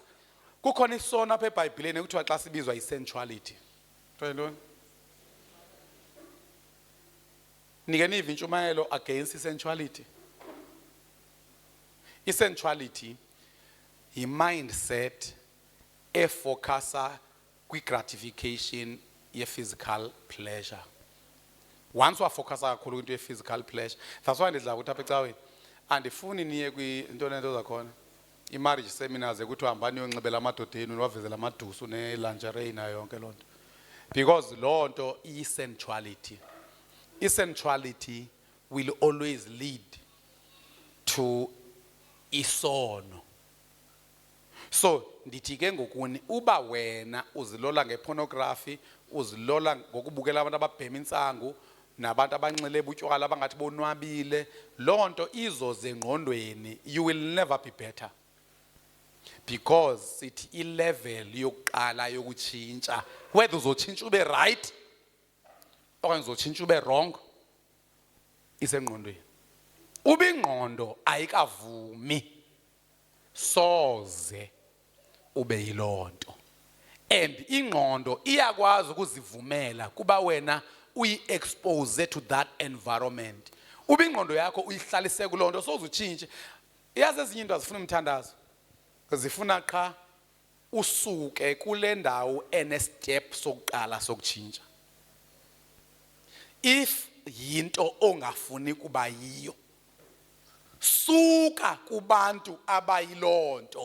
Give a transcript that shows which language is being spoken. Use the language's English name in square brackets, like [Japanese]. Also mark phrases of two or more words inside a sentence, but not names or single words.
[Xhosa] Kukhona isona apha eBhayibhelini ekuthiwa xa sibizwa isensuality. Ntoni? Nike niva intshumayelo against isensuality. Isensuality yi-mindset efocusa kwi-gratification ye- [English] physical pleasure. [Xhosa] Once wafocusa kakhulu kwinto ye- [English] physical pleasure, that's why [Xhosa] ndidla ukuthi apha ecaweni andifuni niye kwinto nento zakhona i- [English] marriage seminars [Xhosa] ekuthiwa hambani uyonxibela amadodeni niwavezela amadusu ne-lingerie nayo yonke loo nto because loo nto iyi-sensuality. [English] I-sensuality will always lead to isono. [Xhosa] So ndithi ke ngokuni uba wena uzilola ngepornography uzilola ngokubukela abantu ababhema insangu nabantu abanxile butywala abangathi bonwabile loo nto izoze engqondweni [English] you will never be better because [Xhosa] sithi i-level yokuqala yokutshintsha whether uzotshintsha ube right okanye uzotshintsha ube wrong isengqondweni. ubingqondo ayikavumi soze ube yilonto, and ingqondo iyakwazi ukuzivumela kuba wena uyi- [English] expose to that environment. [Xhosa] Ubingqondo yakho uyihlalise kulonto soze utshintshe. Yazi ezinye into azifuna umthandazo, zifuna qha usuke kule ndawo enestep sokuqala sokutshintsha. If yinto ongafuni kuba yiyo, suka kubantu abayilonto.